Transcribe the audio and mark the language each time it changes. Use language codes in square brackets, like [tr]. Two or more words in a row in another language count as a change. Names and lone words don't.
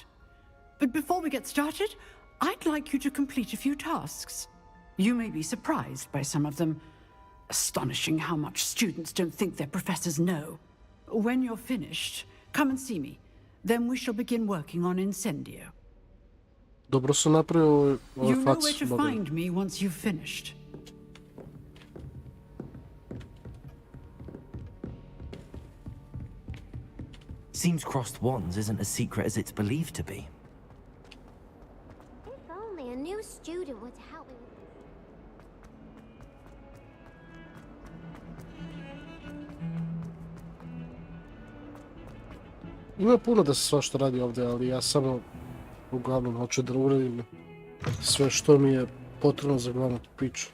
[en] But before we get started, I'd like you to complete a few tasks. You may be surprised by some of them. Astonishing how much students don't think their professors know. When you're finished, come and see me. Then we shall begin working on Incendio. [bs] Dobro su napravili [en] You know where to find me once you've finished. Seems crossed wands isn't as secret as it's believed to be. If only a new student were to help me with [bs] Ima puno da se svašta radi ovdje, ali ja samo uglavnom hoću da uradim sve što mi je potrebno za glavnu priču.